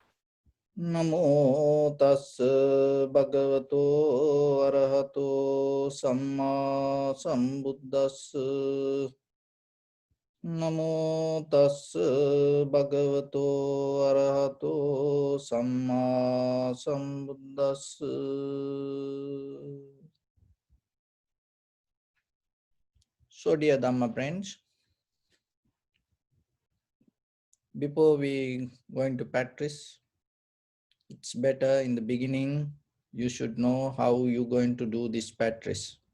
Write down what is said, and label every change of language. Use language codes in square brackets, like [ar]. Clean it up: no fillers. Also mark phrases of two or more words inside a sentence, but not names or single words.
[pi] Namo tassa bhagavato arahato samma sambuddhassa. Namo tassa bhagavato arahato samma sambuddhassa. [en] So dear Dhamma friends, before we going to practice, it's better in the beginning, you should know how you're going to do this practice.